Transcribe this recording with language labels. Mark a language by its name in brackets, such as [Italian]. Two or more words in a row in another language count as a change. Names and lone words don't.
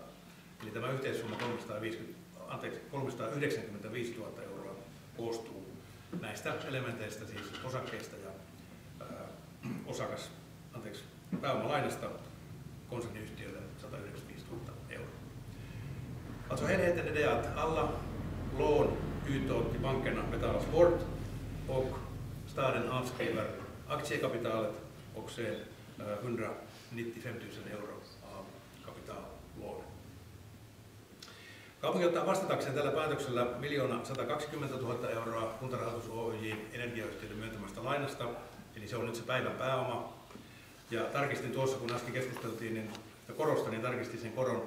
[Finnish] Eli tämä yhteissumma 395 000 euroa koostuu näistä elementeistä, siis osakkeista ja pääomalainasta konserniyhtiölle 195 000 euroa. [Swedish] Alltså helheten är det att alla lån utåt till bankerna betalas bort och staden avskriver aktiekapitalet och sen 195 000 euroa av kapitallån. [Finnish] Kaupunki ottaa vastatakseen tällä päätöksellä 1 120 000 euroa Kuntarahoitus Oyj energiayhtiöiden myöntämästä lainasta, eli se on nyt se päivän pääoma. Ja tarkistin tuossa, kun äsken keskusteltiin niin korosta, niin tarkistin sen koron.